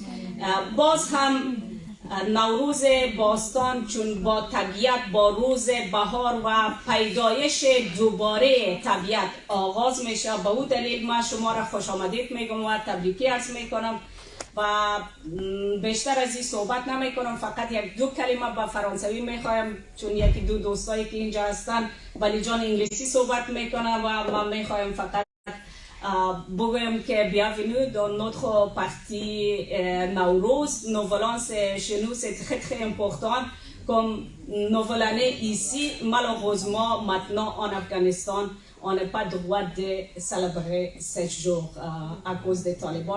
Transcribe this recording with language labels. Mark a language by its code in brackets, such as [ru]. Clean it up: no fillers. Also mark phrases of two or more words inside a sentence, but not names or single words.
[fa] باز هم نوروز باستان چون با طبیعت، با روز بهار و پیدایش دوباره طبیعت آغاز میشه، به اون دلیل من شما را خوش آمدید میگم و تبریکی عرض میکنم و بیشتر از این صحبت نمی کنم. فقط یک دو کلمه به فرانسوی میخوایم چون یکی دو دوستایی که اینجا هستن ولی جان انگلیسی صحبت میکنم و من میخوایم فقط بگویم که [fr] bienvenue dans notre partie Nowruz. Nouvel An chez nous c'est très très important comme nouvelle année ici. Malheureusement maintenant en Afghanistan on n'a pas le droit de célébrer ce jour à cause des talibans.